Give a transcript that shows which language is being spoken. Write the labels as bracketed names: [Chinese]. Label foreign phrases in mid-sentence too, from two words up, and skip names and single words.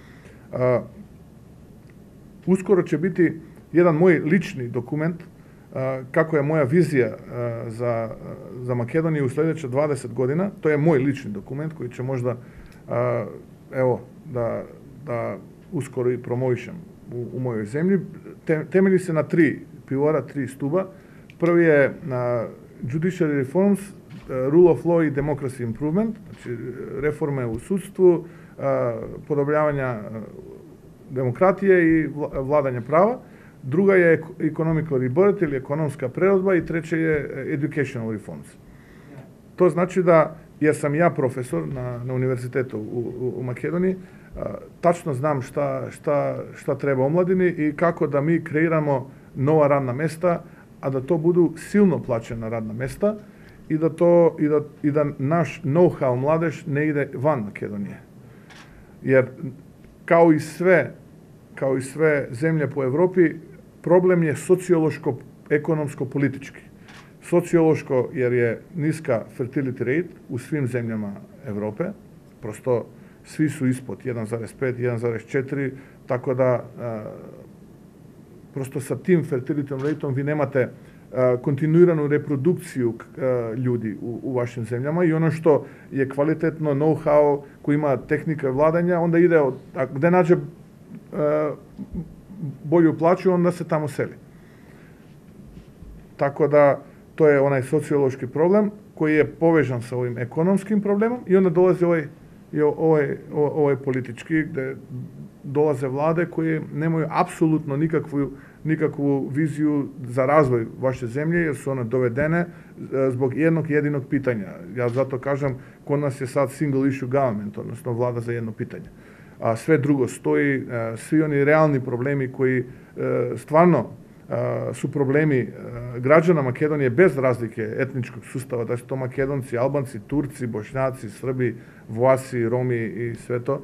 [Serbian] Uskoro će biti jedan moj lični dokument kako je moja vizija za Makedoniju u sljedeće 20 godina. To je moj lični dokument koji će možda, evo, da uskoro i promovišem u mojoj zemlji. Temelji se na 3 pivora, 3 stuba. Prvi je [English] judiciary reforms, rule of law i democracy improvement, [Serbian] znači reforme u sudstvu, podobljavanja demokratije i vladanja prava. Druga je [English] economical rebirth [Serbian] ili ekonomska prerodba, i treća je [English] educational reforms. [Serbian] To znači da, jer sam ja profesor na univerzitetu u Makedoniji, tačno znam šta treba omladini i kako da mi kreiramo nova radna mesta, a da to budu silno plaćena radna mesta, i da naš know-how mladež ne ide van Makedonije. Jer kao i sve zemlje po Evropi, problem je sociološko, ekonomsko, politički. Sociološko jer je niska [English] fertility rate [Serbian] u svim zemljama Evrope, prosto svi su ispod 1,5, 1,4, tako da prosto sa tim [English] fertility rateom [Serbian] vi nemate kontinuiranu reprodukciju ljudi u vašim zemljama, i ono što je kvalitetno know-how koji ima tehnika vladanja, onda ide, gde nađe bolju plaću, onda se tamo seli. Tako da to je onaj sociološki problem koji je povežan sa ovim ekonomskim problemom, i onda dolazi ovaj politički, gde dolaze vlade koje nemaju apsolutno nikakvu viziju za razvoj vaše zemlje, jer su one dovedene zbog jednog jedinog pitanja. Ja zato kažem, kod nas je sad [English] single issue government, [Serbian] odnosno vlada za jedno pitanje. A sve drugo stoji, svi oni realni problemi koji stvarno su problemi građana Makedonije bez razlike etničkog sustava, da su to Makedonci, Albanci, Turci, Bošnjaci, Srbi, Vlasi, Romi i sve to.